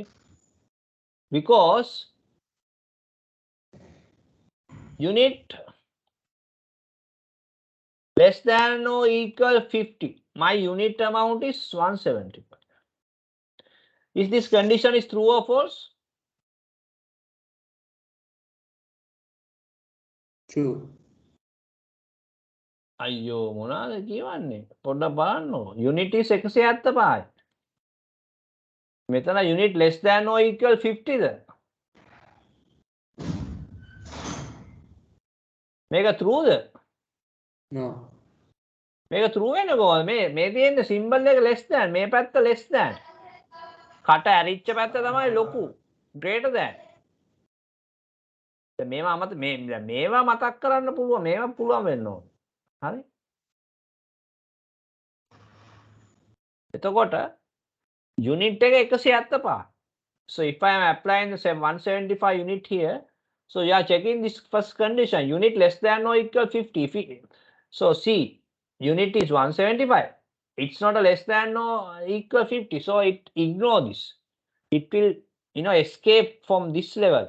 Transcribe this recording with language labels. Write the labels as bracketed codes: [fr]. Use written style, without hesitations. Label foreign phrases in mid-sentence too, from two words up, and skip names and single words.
[en] Because unit less than or equal 50. My unit amount is 175. Is this condition is true or false? True. [si] අයියෝ මොනවාද කියවන්නේ පොඩ්ඩක් බලන්නකො [en] unit is 175. [si] මෙතන [en] unit less than or equal 50 [si] ද මේක true ද [en] No. [si] මේක true වෙන්නේ කොහොමද මේ තියෙන symbol එක [en] less than [si] මේ පැත්ත [en] less than [si] කට ඇරිච්ච පැත්ත තමයි ලොකු [en] greater than [si] මේවා මේවා මතක් කරන්න පුළුවන් මේවා පුළුවන් වෙන්න ඕන හරි එතකොට unit එක 175. [en] So if I am applying the same 175 unit here, so you are checking this first condition, unit less than or equal 50. So see, unit is 175. It's not a less than or equal 50. So it ignore this. It will, escape from this level.